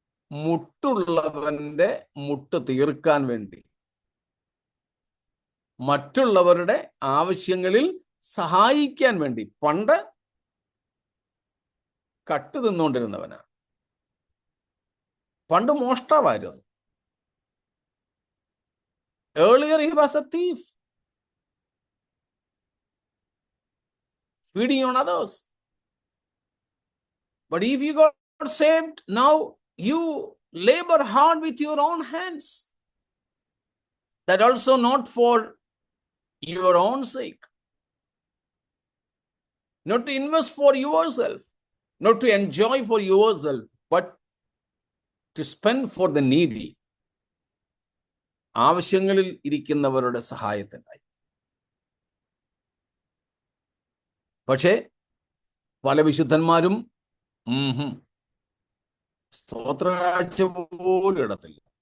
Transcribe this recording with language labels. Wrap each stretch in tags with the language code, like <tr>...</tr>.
<ml>മുട്ടുള്ളവന്റെ മുട്ട് തീർക്കാൻ വേണ്ടി, മറ്റുള്ളവരുടെ ആവശ്യങ്ങളിൽ സഹായിക്കാൻ വേണ്ടി. പണ്ട് കട്ട് തിന്നുകൊണ്ടിരുന്നവനാ, പണ്ട് മോഷ്ടാവായിരുന്നു.</ml> <en>Earlier he was a thief, feeding on others. But if you got saved, now you labor hard with your own hands. That also not for your own sake, not to invest for yourself, not to enjoy for yourself, but to spend for the needy.</en> <ml>ആവശ്യങ്ങളിൽ ഇരിക്കുന്നവരുടെ സഹായത്തിനായി. പക്ഷേ പല വിശുദ്ധന്മാരും സ്തോത്രകാഴ്ച പോലും ഇടത്തില്ല.</ml>